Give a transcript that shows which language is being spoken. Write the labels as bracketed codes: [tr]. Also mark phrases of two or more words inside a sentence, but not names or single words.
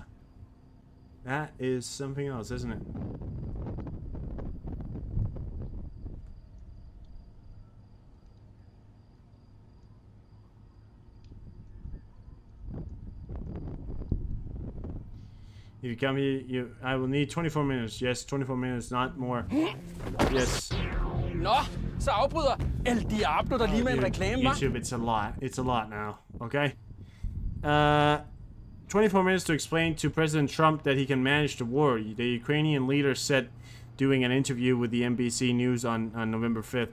[en] That is something else, isn't it? If you come here, I will need 24 minutes. Yes, 24 minutes, not more. Yes. [da] Nå, så afbryder El Diablo der lige med en reklame, hva'? [en] YouTube, it's a lot. It's a lot now, okay? 24 minutes to explain to President Trump that he can manage the war. The Ukrainian leader said doing an interview with the NBC News on November 5th.